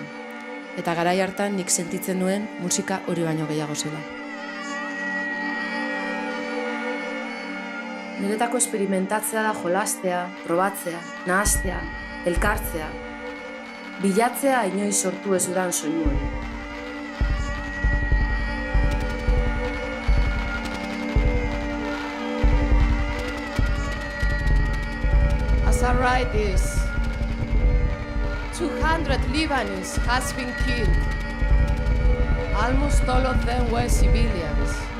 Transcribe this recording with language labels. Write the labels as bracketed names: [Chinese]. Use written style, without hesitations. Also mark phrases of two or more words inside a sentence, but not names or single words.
[Basque] Eta garai hartan nik sentitzen nuen musika hori baino gehiago zela. Niretako esperimentatzea da jolastea, probatzea, nahastea, elkartzea, bilatzea inoiz sortu ez dudan soinu hori. [English] As I write this, 200 Lebanese has been killed. Almost all of them were civilians.